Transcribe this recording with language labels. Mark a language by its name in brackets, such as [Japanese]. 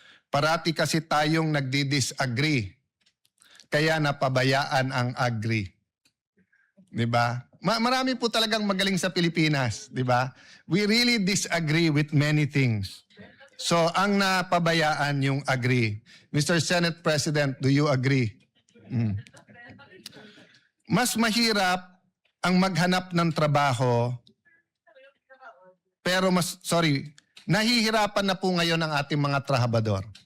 [Filipino] Parati kasi tayong nagdi-disagree, kaya napabayaan ang agri. 'Di ba? Marami po talagang magaling sa Pilipinas, 'di ba? [English] We really disagree with many things. [Filipino] So, ang napabayaan yung agri. [English] Mr. Senate President, do you agree? [Filipino] Mas mahirap ang maghanap ng trabaho, pero nahihirapan na po ngayon ang ating mga trabahador.